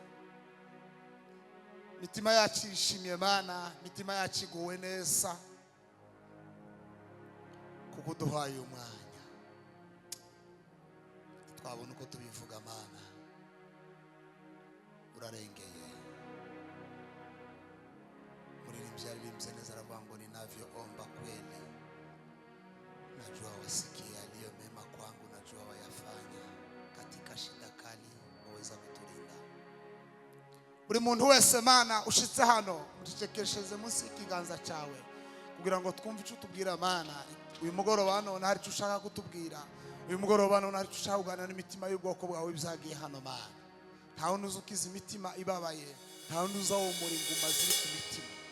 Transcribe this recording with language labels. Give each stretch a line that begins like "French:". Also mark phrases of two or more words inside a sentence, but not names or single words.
Kinyarwanda: Mitima yacu ishimye Mana, mitima yacu iguwe neza kuko duhaye umwanya twabona uko tubivuga Mana. urarengeye. Muririmbyi alivimze neza aravuga ngo
Swahili: ninavyoomba kweli, najua wasikia yaliyo mema kwangu, najua wayafanya. Katika shida kali waweza kutulinda.
Kinyarwanda: Buri muntu wese Mana ushitse hano mucecekesheze munsi ikiganza cyawe kugira ngo twumve icyo tubwira Mana. Uyu mugoroba none hari icyo ushaka kutubwira. Uyu mugoroba none hari icyo ushaka kuganira n'imitima y'ubwoko bwawe bizagiye hano Mana. Nta wundi uzukiza imitima ibabaye, nta wundi uzawumura inguma ziri ku mitima.